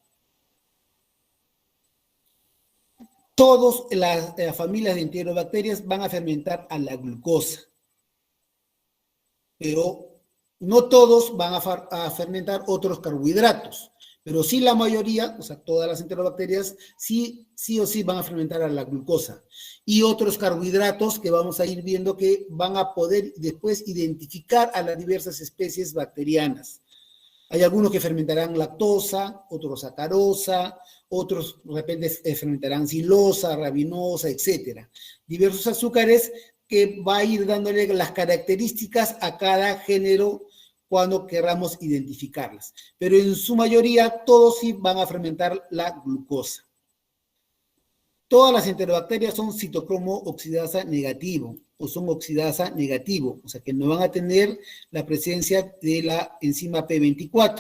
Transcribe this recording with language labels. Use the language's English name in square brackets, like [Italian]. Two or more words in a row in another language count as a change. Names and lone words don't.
[Spanish] Todas las familias de enterobacterias van a fermentar a la glucosa, pero no todos van a fermentar otros carbohidratos, pero sí la mayoría, o sea, todas las enterobacterias, sí o sí van a fermentar a la glucosa. Y otros carbohidratos que vamos a ir viendo que van a poder después identificar a las diversas especies bacterianas. Hay algunos que fermentarán lactosa, otros sacarosa, otros de repente fermentarán silosa, rabinosa, etc. Diversos azúcares que va a ir dándole las características a cada género cuando queramos identificarlas. Pero en su mayoría, todos sí van a fermentar la glucosa. Todas las enterobacterias son citocromo oxidasa negativo o son oxidasa negativo, o sea que no van a tener la presencia de la enzima P24.